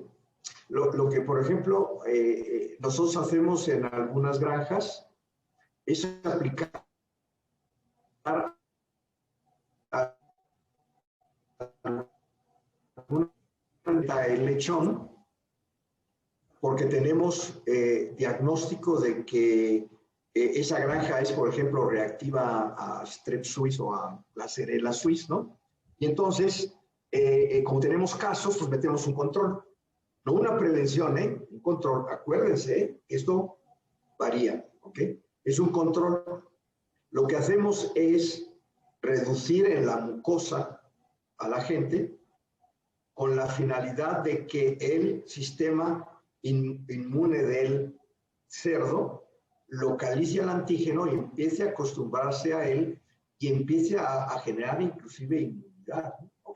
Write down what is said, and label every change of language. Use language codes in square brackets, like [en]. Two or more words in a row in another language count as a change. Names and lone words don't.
[es] Lo que, por ejemplo, nosotros hacemos en algunas granjas es aplicar el lechón porque tenemos diagnóstico de que esa granja es, por ejemplo, reactiva a Strep suis o a Glasserella suis, ¿no? Y entonces, como tenemos casos, pues metemos un control. No una prevención, un control. Acuérdense, esto varía, ¿ok? Es un control. Lo que hacemos es reducir en la mucosa a la gente con la finalidad de que el sistema inmune del cerdo localice el antígeno y empiece a acostumbrarse a él y empiece a generar inclusive inmunidad, ¿ok?